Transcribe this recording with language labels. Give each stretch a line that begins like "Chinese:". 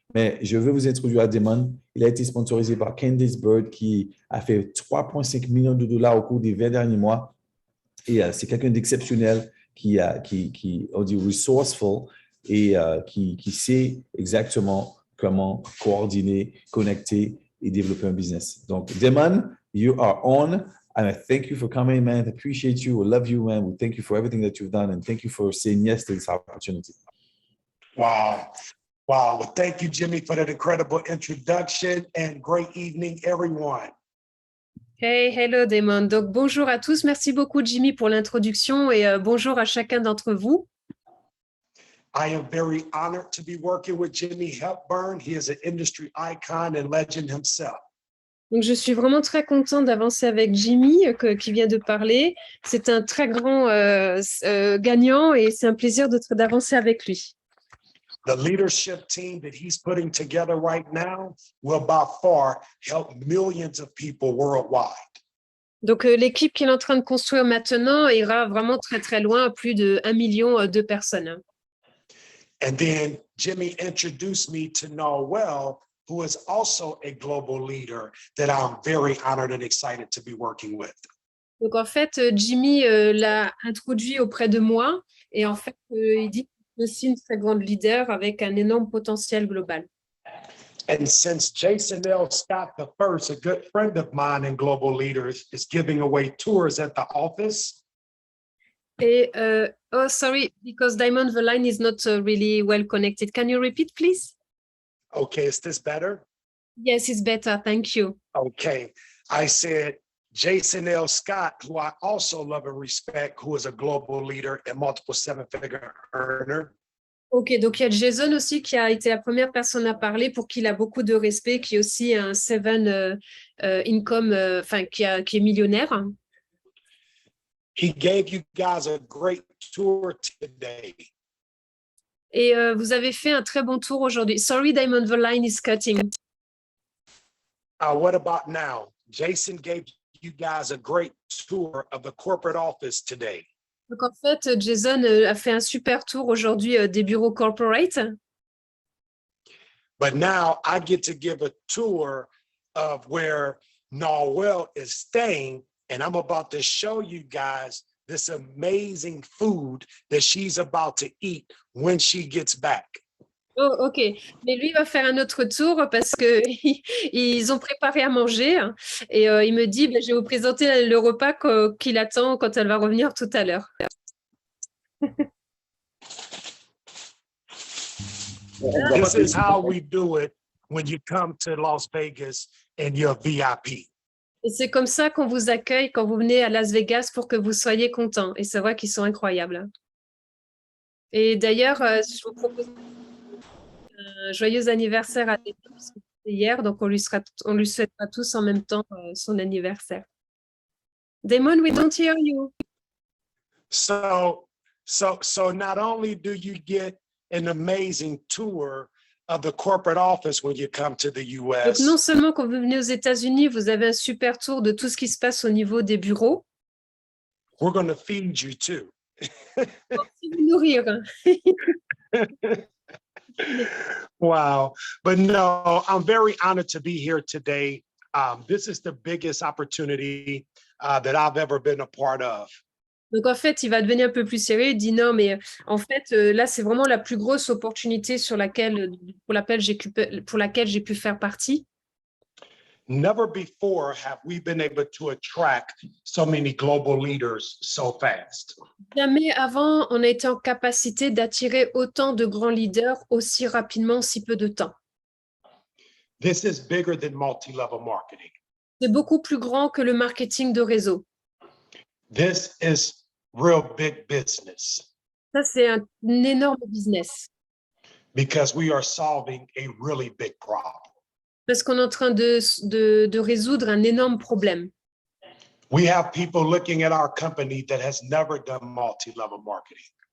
French: Mais je veux vous introduire à Damon. Il a été sponsorisé par Candice Bird qui a fait 3,5 millions de dollars au cours des 20 derniers mois. Et c'est quelqu'un d'exceptionnel qui, on dit, resourceful et qui sait exactement comment coordonner, connecter et développer un business. Donc,
English: Damon, you are on. And I thank you for coming, man. I appreciate you. We love you, man. We thank you for everything that you've done. And thank you for saying yes to this opportunity. Wow. Wow. Well, thank you, Jimmy, for that incredible introduction and great evening, everyone. Hey, hello
French: Damon. Donc bonjour à tous. Merci beaucoup Jimmy pour l'introduction et bonjour à chacun d'entre vous.
English: I am very honored to be working with Jimmy Hepburn. He is an industry icon and legend himself.
French: Donc je suis vraiment très contente d'avancer avec Jimmy qui vient de parler. C'est un très grand gagnant et c'est un plaisir d'avancer avec lui.
English: The leadership team that he's putting together right now will by far help millions of people worldwide.
French: Donc l'équipe qu'il est en train de construire maintenant ira vraiment très très loin, à plus de 1 million de personnes.
English: And then Jimmy introduced me to Noel, who is also a global leader that I'm very honored and excited to be working with.
French: Donc en fait, Jimmy l'a introduit auprès de moi et en fait, il dit qu'il est aussi une très grande leader avec un énorme potentiel global.
English: And since Jason L. Scott I, a good friend of mine and global leaders, is giving away tours at the office. Et, oh, sorry, because Damon, the line is not really well connected. Can you repeat, please? Okay, is this better? Yes, it's better. Thank you. Okay, I said Jason L. Scott, who I also love and respect, who is a global leader and multiple seven-figure earner.
French: Ok, donc il y a Jason aussi qui a été la première personne à parler pour qui il a beaucoup de respect, qui est aussi un seven income, enfin qui est millionnaire.
English: He gave you guys a great tour today.
French: Et vous avez fait un très bon tour aujourd'hui.
English: Sorry, Damon, the line is cutting. What about now? Jason gave you guys a great tour of the corporate office today. Donc en fait, Jason a fait un super tour aujourd'hui des bureaux corporate. But now I get to give a tour of where Noel is staying, and I'm about to show you guys this amazing food that she's about to eat when she gets back. Oh, ok.
French: Mais lui va faire un autre tour parce que ils ont préparé à manger et il me dit, je vais vous présenter le repas qu'il attend quand elle va revenir tout à l'heure.
English: This is how we do it when you come to Las Vegas and you're VIP.
French: Et c'est comme ça qu'on vous accueille quand vous venez à Las Vegas pour que vous soyez contents. Et c'est vrai qu'ils sont incroyables. Et d'ailleurs, je vous propose un joyeux anniversaire à Damon, parce que c'était hier, donc on lui souhaitera tous en même temps son anniversaire.
English: Damon, we don't hear you. So So not only do you get an amazing tour of the corporate office when you come to the
French: Donc, non
English: US,
French: seulement quand vous venez aux États-Unis, vous avez un super tour de tout ce qui se passe au niveau des bureaux,
English: we're going to feed you too.
French: aussi vous nourrir. Wow.
English: But no, I'm very honored to be here today. This is the biggest opportunity that I've ever been a part of.
French: Donc, en fait, il va devenir un peu plus sérieux. Il dit non, mais en fait, là, c'est vraiment la plus grosse opportunité pour laquelle j'ai pu faire partie.
English: Never before have we been able to attract so many global leaders so fast.
French: Jamais avant, on a été en capacité d'attirer autant de grands leaders aussi rapidement, en si peu de temps.
English: This is bigger than multi-level marketing.
French: C'est beaucoup plus grand que le marketing de réseau.
English: This is real big business
French: Ça, c'est un énorme business
English: because we are solving a really big problem.
French: parce qu'on est en train de résoudre un énorme problème.
English: We have people looking at our company that has never done multi-level marketing.